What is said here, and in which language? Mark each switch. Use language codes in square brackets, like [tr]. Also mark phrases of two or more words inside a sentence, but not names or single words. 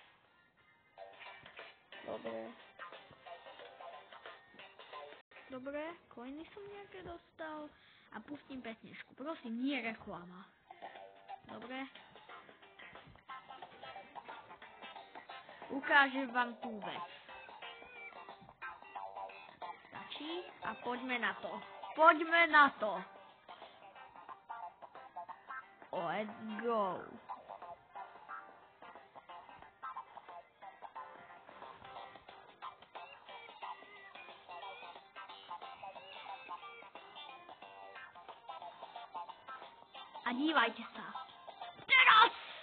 [sk] Dobre, coiny som nejaké dostal a pustím pesničku. Prosím, nie reklama. Dobre. Ukážem vám tú vec. Stačí a poďme na to. [en] Let's go. [sk] A dívajte sa. Teraz!